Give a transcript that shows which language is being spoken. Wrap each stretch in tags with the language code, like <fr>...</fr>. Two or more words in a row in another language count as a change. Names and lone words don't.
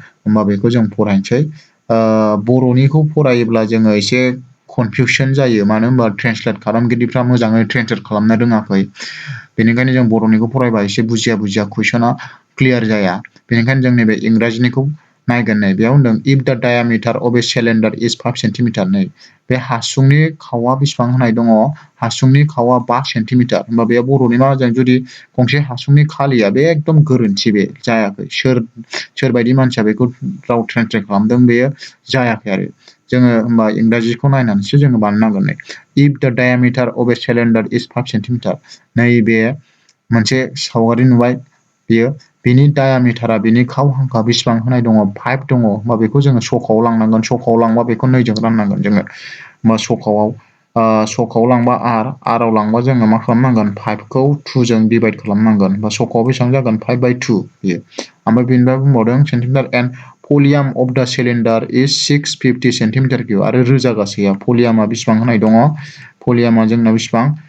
<brx>होमबा बेखौ जों फरायनोसै। बर'निखौ फरायोब्ला जोङो एसे कनफिउसन जायो मानो होनबा ट्रेन्सलेट खालामगिरिफ्रा मोजाङै ट्रेन्सलेट खालामनो रोङाखै बेनिखायनो जों बर'निखौ फरायबा एसे बुजिया कुइसना क्लियार जाया बेनिखायनो जों नैबे इंराजिनिखौ नायगोन नै बेयाव होनदों</brx> <en>if the diameter of a cylinder is 5</en> <brx>सेन्टिमिटार नै बे हासुंनि खावआ बेसेबां होनाय दङ हासुंनि खावआ 5 सेन्टिमिटार होमबा बे बर'नि माजों जुदि गंसे हासुंनि खालिया बे एकदम गोरोन्थि बे जायाखै सोरबायदि मानसिया बेखौ राव ट्रेन्सलेट खालामदों बेयो जायाखै आरो जोङो होमबा इंराजिखौ नायनानैसो जोङो बानायनांगोन नै</brx> <en>if the diameter of a cylinder is 5 centimeter</en> <brx>नैबे मोनसे सावगारि नुबाय बेयो बिनि डायामिटारा बिनि खाव हांखा बेसेबां होनाय दङ 5 दङ होमबा बेखौ जोङो सकाव लांनांगोन सकाव लांबा बेखौ 2 जों राननांगोन जोङो होमबा सकाव लांबा आराव लांबा जोङो मा खालामनांगोन 5 खौ 2 जों डिभाइड खालामनांगोन होमबा सकाव बेसेबां जागोन 5/2 बेयो ओमफ्राय बेनिफ्राय बुंबावदों</brx> <en>centimeter and volume of the cylinder is 650 centimeter cube</en> <brx>आरो रोजा गासैया भलिउमा बेसेबां होनाय दङ भलिउमा जोंना बेसेबां</brx>